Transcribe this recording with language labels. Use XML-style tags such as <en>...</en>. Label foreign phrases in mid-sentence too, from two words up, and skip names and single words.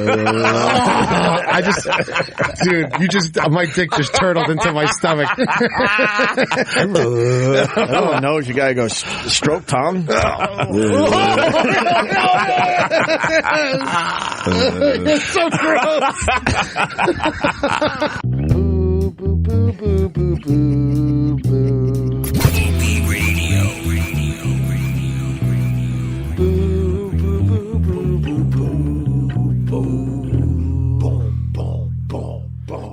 <en>My dick just turtled into my stomach. everyone knows you gotta go stroke tongue. It's so gross. Boo, boo, boo, boo, boo, boo, boo. Radio. Boo, boo, boo, boo, boo, boo. Boom, boom, boom, boom.</en>